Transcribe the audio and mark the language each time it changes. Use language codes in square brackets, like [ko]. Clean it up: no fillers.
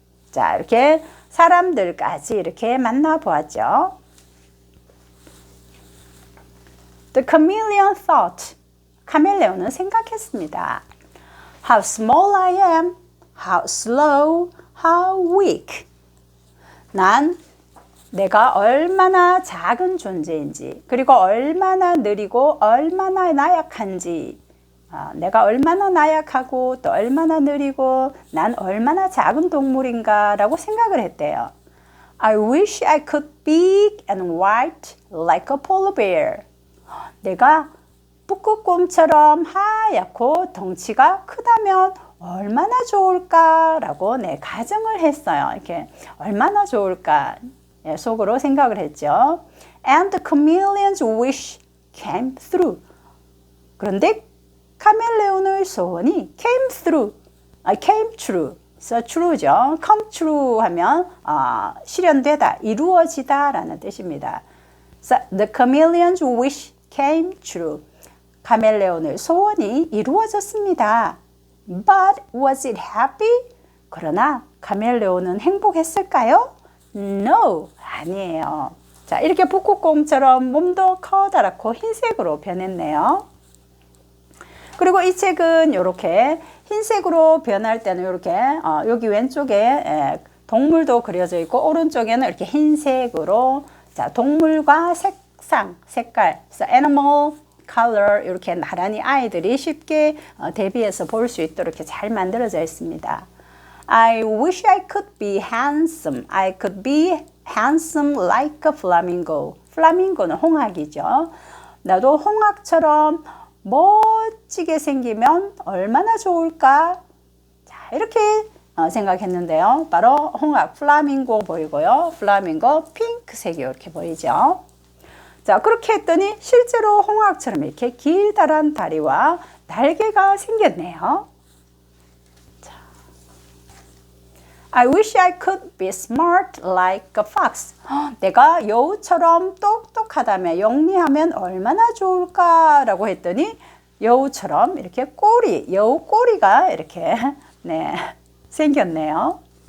[ko] 자, 이렇게 사람들까지 이렇게 만나보았죠. [en] The chameleon thought. [ko] 카멜레온은 생각했습니다. [en] How small I am, how slow, how weak. [ko] 난 내가 얼마나 작은 존재인지, 그리고 얼마나 느리고 얼마나 나약한지, 내가 얼마나 나약하고 또 얼마나 느리고 난 얼마나 작은 동물인가 라고 생각을 했대요. [en] I wish I could big and white like a polar bear. [ko] 내가 북극곰처럼 하얗고 덩치가 크다면 얼마나 좋을까라고 가정을 했어요. 이렇게 얼마나 좋을까 속으로 생각을 했죠. [en] And the chameleon's wish came through. [ko] 그런데 카멜레온의 소원이 [en] came true. [ko] So true죠. come true 하면 실현되다, 이루어지다라는 뜻입니다. [en] So the chameleon's wish came true. [ko] 카멜레온의 소원이 이루어졌습니다. [en] But was it happy? [ko] 그러나 카멜레온은 행복했을까요? No, 아니에요. 자, 이렇게 북극곰처럼 몸도 커다랗고 흰색으로 변했네요. 그리고 이 책은 이렇게 흰색으로 변할 때는 이렇게 여기 왼쪽에 동물도 그려져 있고 오른쪽에는 이렇게 흰색으로 자, 동물과 색깔, so animal, color 이렇게 나란히 아이들이 쉽게 대비해서 볼 수 있도록 이렇게 잘 만들어져 있습니다. [en] I wish I could be handsome. I could be handsome like a flamingo. [ko] 플라밍고는 홍학이죠. 나도 홍학처럼 멋지게 생기면 얼마나 좋을까? 자, 이렇게 생각했는데요. 바로 홍학, 플라밍고 보이고요. 플라밍고 핑크색이 이렇게 보이죠. 자, 그렇게 했더니 실제로 홍학처럼 이렇게 길다란 다리와 날개가 생겼네요. [en] 자, I wish I could be smart like a fox. [ko] 내가 여우처럼 똑똑하다면, 영리하면 얼마나 좋을까라고 했더니 여우처럼 이렇게 여우 꼬리가 이렇게 생겼네요.